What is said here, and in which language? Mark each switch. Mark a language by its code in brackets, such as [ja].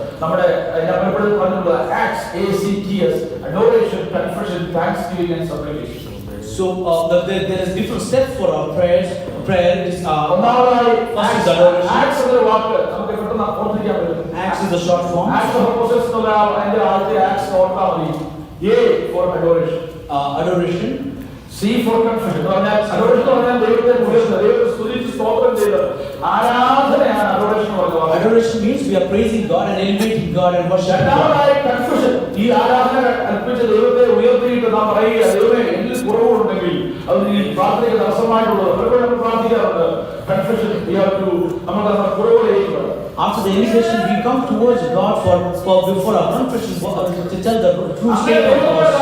[ml] നമ്മുടെ പറഞ്ഞിട്ടുള്ള [en] ACTS, adoration, confession, thanksgiving and supplication. So there is different steps for our prayers. Prayer is [ml] ഒന്നാമതായി [en] first is adoration. [ml] Acts എന്നൊരു വാക്ക് നമുക്ക് പെട്ടെന്ന് ഓർമ്മിക്കാൻ പറ്റും. [en] Acts is the short form. [ml] Acts of Apostles എന്നുള്ള അതിന്റെ ആദ്യത്തെ Acts ഓർത്താൽ മതി. [en] A for adoration. Adoration. C for confession. [ml] എന്ന് പറഞ്ഞാൽ adoration എന്ന് പറഞ്ഞാൽ ദൈവത്തെ ഉയർത്തുക, ദൈവത്തെ സ്തുതിച്ച് സ്തോത്രം ചെയ്ത് ആരാധനയാണ് adoration പറയുന്നത്. [en] Adoration means we are praising God and elevating God and worshiping God. [ml] രണ്ടാമതായി confession. ഈ ആരാധന അർപ്പിച്ച ദൈവത്തെ ഉയർത്തിയിട്ട് നാം പറയുക ദൈവമേ എന്നിൽ കുറവുണ്ടെങ്കിൽ അത് നീ പ്രാർത്ഥനയ്ക്ക് തടസ്സമായിട്ടുള്ളത് പലപ്പോഴും നമ്മൾ പ്രാർത്ഥിക്കാറുണ്ട്. കൺഫെഷൻ നമ്മൾ നമ്മുടെ കുറവുകൾ ഏറ്റുപറയും. [en] After the invitation, we come towards God for our confession, to tell the true state of our